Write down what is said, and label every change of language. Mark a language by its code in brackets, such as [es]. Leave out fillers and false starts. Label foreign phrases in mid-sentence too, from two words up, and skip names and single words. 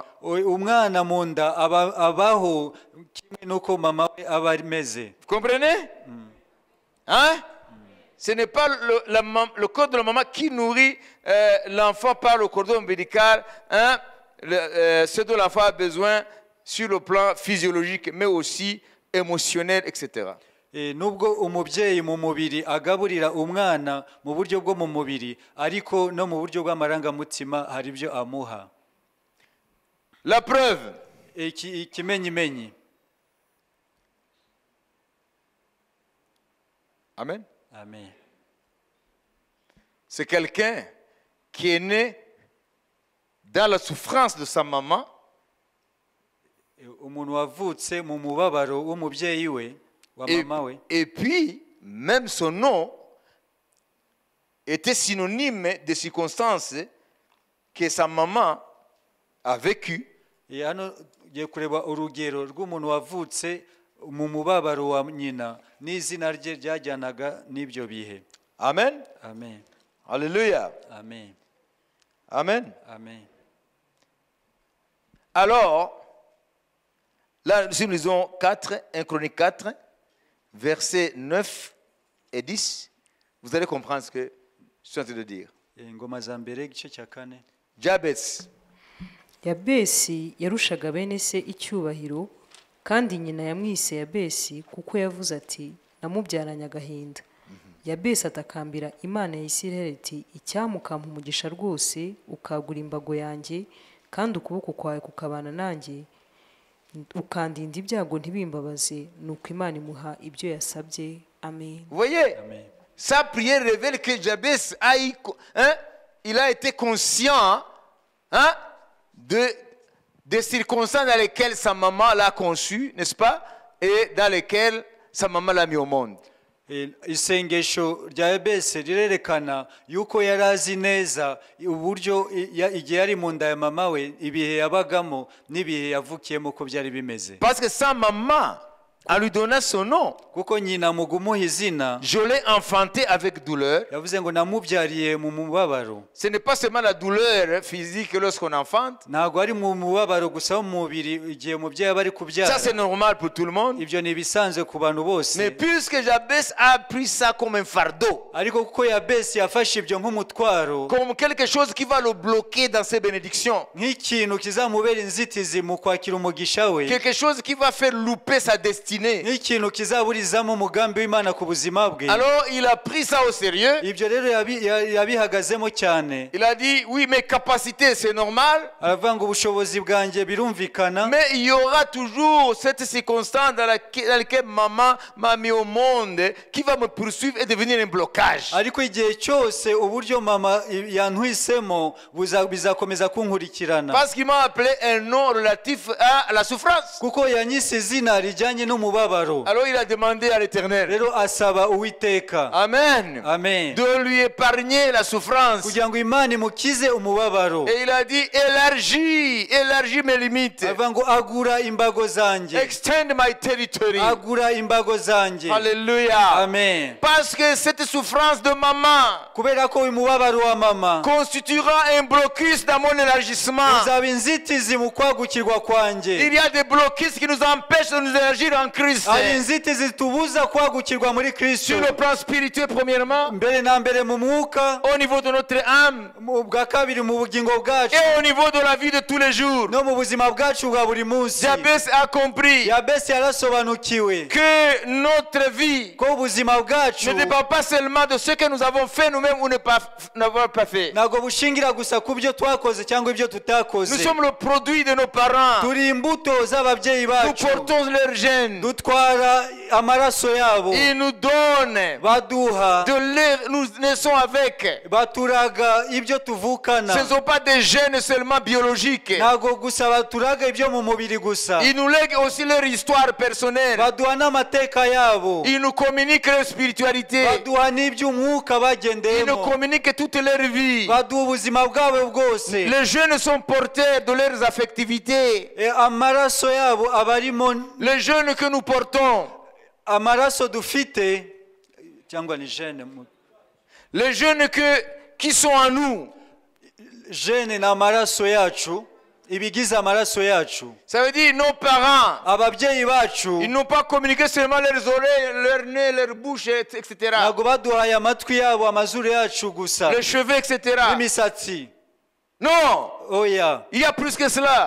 [fr] Vous comprenez? Hein? Ce n'est pas le corps de la maman qui nourrit l'enfant par le cordon ombilical, hein, ce dont l'enfant a besoin sur le plan physiologique, mais aussi émotionnel, etc. [rw] Nubwo umubyeyi mu mubiri agaburira umwana mu buryo bwo mu mubiri ariko no mu buryo bw'amarangamutima hari ibyo amuha. [fr] La preuve. [rw] Ikimenyimenyi. Amen. Amen. [fr] C'est quelqu'un qui est né dans la souffrance de sa maman. [rw] Umuntu wavutse mu mubabaro w'umubyeyi we wa mama we. [fr] Et puis même son nom était synonyme des circonstances que sa maman a vécues. [rw] Hano giye kureba urugero rw'umuntu wavutse mu mubabaro wa nyina n'izina rye ryajyanaga n'ibyo bihe. Amen. Amen. Alléluia. Amen. Amen. Amen. [fr] Alors, là, nous lisons 1 Chronique 4, versets 9 et 10. Vous allez comprendre ce que je suis en train de dire. Jabez. [rw] Yabesi yarushaga bene se icyubahiro, kandi nyina yamwise Yabesi kuko yavuze ati namubyaranye agahinda. Yabesi atakambira Imana ya Isirayeli ati icyamukampa umugisha rwose ukagura imbago yanjye kandi ukuboko kwawe kukabana nanjye ukandinda ibyago ntibimbabaze, nuko Imana imuha ibyo yasabye. Amen. [fr] Vous voyez, sa prière révèle que Jabez il a été conscient des circonstances dans lesquelles sa maman l'a conçu, n'est-ce pas, et dans lesquelles sa maman l'a mis au monde. [rw] Isengesho rya Yabesi rirerekana yuko yari azi neza uburyo igihe yari mu nda ya mama we ibihe yabagamo n'ibihe yavukiyemo ko byari bimeze. [fr] Parce que sa maman, en lui donnant son nom, [rw] kuko nyina mu gumuha izina, [fr] je l'ai enfanté avec douleur. [rw] yavuze ngo namubyariye mu mubabaro. [fr] Ce n'est pas seulement la douleur physique lorsqu'on enfante. [rw] Ntabwo ari mu mubabaro gusa mu mubiri igihe umubyeyi aba ari kubyara. [fr] Ça c'est normal pour tout le monde. [rw] Ibyo ni bisanzwe ku bantu bose. [fr] Mais puisque Jabez a pris ça comme un fardeau, [rw] ariko kuko Yabesi yafashe ibyo nk'umutwaro, [fr] comme quelque chose qui va le bloquer dans ses bénédictions, [rw] nk'ikintu kizamubera inzitizi mu kwakira umugisha we, [fr] quelque chose qui va faire louper sa destinée, [rw] nk'ikintu kizaburizamo umugambi w'Imana ku buzima bwe. [fr] Alors il a pris ça au sérieux. [rw] Ibyo rero yabihagazemo cyane. [fr] Il a dit oui, mes capacités c'est normal, [rw] aravuga ngo ubushobozi bwanjye birumvikana, [fr] mais il y aura toujours cette circonstance dans laquelle maman m'a mis au monde qui va me poursuivre et devenir un blocage. [rw] ariko igihe cyose uburyo mama yantwisemo bizakomeza kunkurikirana, [fr] parce qu'il m'a appelé un nom relatif à la souffrance. [rw] kuko yanyise izina rijyanye n'umubabaro. [fr] Alors il a demandé à l'Éternel, [rw] rero asaba Uwiteka, amen, amen, [fr] de lui épargner la souffrance. [rw] kugira ngo Imana imukize umubabaro. [fr] Et il a dit élargis mes limites, [rw] aravuga ngo agura imbago zanjye, [en] extend my territory. [rw] agura imbago zanjye. Alléluia. Amen. [fr] Parce que cette souffrance de maman [rw] kubera ko umubabaro wa mama [fr] constituera un blocus dans mon élargissement. [rw] uzaba inzitizi mu kwagukirwa kwanjye. [fr] Il y a des blocus qui nous empêchent de nous élargir en Christ. [rw] hari inzitizi tubuza kwagukirwa muri Kristo. [fr] Sur le plan spirituel premièrement, [rw] mbere na mbere mu mwuka, [fr] au niveau de notre âme, [rw] bwa kabiri mu bugingo bwacu, [fr] et au niveau de la vie de tous les jours. [rw] no mu buzima bwacu bwa buri munsi. [fr] Jabez a compris [rw] Yabesi yarasobanukiwe [fr] que notre vie [rw] ko ubuzima bwacu [fr] ne dépend pas seulement de ce que nous avons fait nous-mêmes ou n'avons pas fait. [rw] ntabwo bushingira gusa ku byo twakoze cyangwa ibyo tutakoze. [fr] Nous sommes le produit de nos parents. [rw] turi imbuto z'ababyeyi [fr] Nous [rw] bacu, [fr] portons leurs gènes. [rw] dutwara amaraso yabo, [fr] Ils nous donnent [rw] baduha, [fr] nous naissons avec. [rw] baturaga ibyo tuvukana. [fr] Ce ne sont pas des gènes seulement biologiques. [rw] ntabwo gusa baturaga ibyo mu mubiri gusa, [fr] Ils nous lèguent aussi leur histoire personnelle. [rw] baduha n'amateka yabo, [fr] Ils nous communiquent leur spiritualité. [rw] baduha n'iby'umwuka [fr] Ils nous [rw] bagendeyemo, [fr] communiquent toute leur vie. [rw] baduha ubuzima bwabo bwose. [fr] Les jeunes sont porteurs de leurs affectivités. [rw] Amaraso yabo aba arimo, [fr] Les jeunes que nous portons, [rw] amaraso dufite cyangwa ni gene, [fr] les jeunes qui sont en nous, [rw] gene ni amaraso yacu. [fr] Ça veut dire nos parents, ils n'ont pas communiqué seulement leurs oreilles, leur nez, leur bouche, etc. Les cheveux, etc. Non, il y a plus que cela.